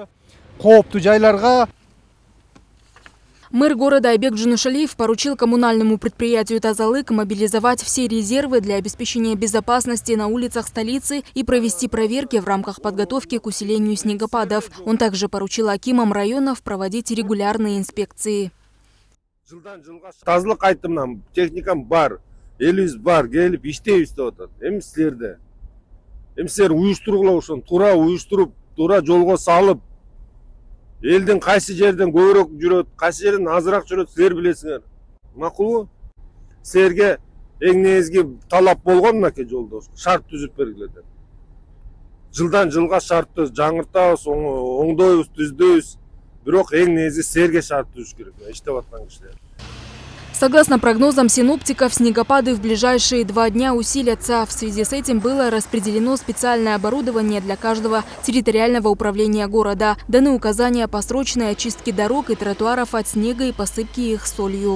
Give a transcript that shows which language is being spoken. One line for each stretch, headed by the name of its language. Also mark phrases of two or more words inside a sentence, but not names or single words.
Russian: Мэр города Айбек Джунушалиев поручил коммунальному предприятию Тазалык мобилизовать все резервы для обеспечения безопасности на улицах столицы и провести проверки в рамках подготовки к усилению снегопадов. Он также поручил акимам районов проводить регулярные инспекции.
Kyrgyz: Тазылык айтымнан техникам бар, элибиз бар, келип иштейбиз деп атат. Эми силерде. Эми силер уюштургула ошону туура уюштуруп, туура жолго салып, элдин кайсы жерден көбүрөөк жүрөт, кайсы жерден азыраак жүрөт, силер билесиңер. макулбу? Силерге эң негизги талап болгон мынакей жолдош, шарт түзүп бергиле деп. Жылдан жылга шартты жаңыртабыз, оңдойбуз, түздөйбүз. Бирок эң негизи силерге шарт түзүш керек, иштеп аткан кишилер.
Russian: Согласно прогнозам синоптиков, снегопады в ближайшие 2 дня усилятся. В связи с этим было распределено специальное оборудование для каждого территориального управления города. Даны указания по срочной очистке дорог и тротуаров от снега и посыпки их солью.